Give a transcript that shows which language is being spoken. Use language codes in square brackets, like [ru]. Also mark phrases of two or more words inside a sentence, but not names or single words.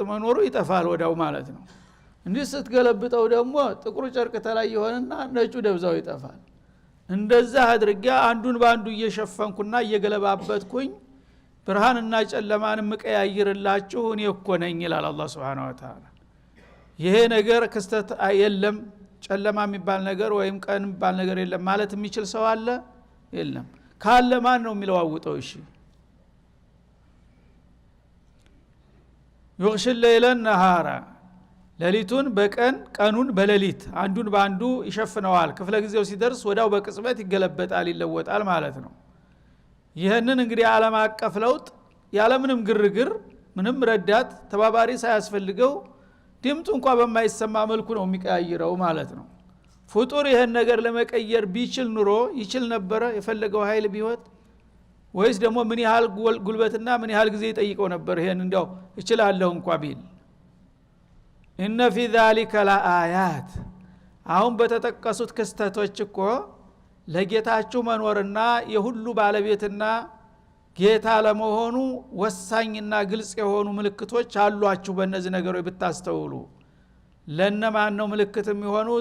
[am] መኖሩ ይጠፋል ወዳው ማለት ነው እንዲህ ስትገለብጠው ደግሞ ጥቁር ጨርቅ ተላይ ይሆንና ነጩ ደብዛው ይጠፋል እንደዛ አድርጋ አንዱን ባንዱ እየሸፈንኩና እየገለባበጥኩኝ ብርሃንና ጨለማን መቀያየርላችሁ እኔ እኮ ነኝ ይላል አላህ [ar] سبحانه وتعالى [am] ይሄ ነገር ክስተት የለም ጨለማ የሚባል ነገር ወይም ቀን የሚባል ነገር የለም ማለት የሚችል ሰው አለ የለም ካለ ማን ነው የሚለዋውጠው እሺ [ar] يغش الليل النهار [am] ሌሊቱን በቀን ቀኑን በሌሊት አንዱን ባንዱ ይሸፍነዋል ክፍለ ጊዜው ሲደርስ ወዳው በቅጽበት ይገለበጣል ይለወጣል ማለት ነው ይሄንን እንግዲህ ዓለም አቀፍ ለውጥ ያለምንም ግርግር ምንም ረዳት ተባባሪ ሳያስፈልገው ድምጡ እንኳን በማይሰማ መልኩ ነው የሚቀያየረው ማለት ነው ፍጡር ይሄን ነገር ለመቀየር ቢችል ኑሮ ይችል ነበር የፈለገው ኃይል ቢወጥ ወይስ ደግሞ ምን ያህል ጉልበትና ምን ያህል ጊዜ ይጠይቀው ነበር ይሄን እንዲያው ይችላልው እንኳን ቢል [ar] إن في ذلك لآيات [am] አሁን በተጠቀሱት ክስተቶች እኮ ለጌታችሁ መኖርና የሁሉ ባለቤትና ጌታ ለመሆኑ ወሳኝና ግልጽ የሆኑ ምልክቶች አሏችሁ በእነዚህ ነገሮች ብታስተውሉ ለነማን ነው ምልክት የሚሆኑት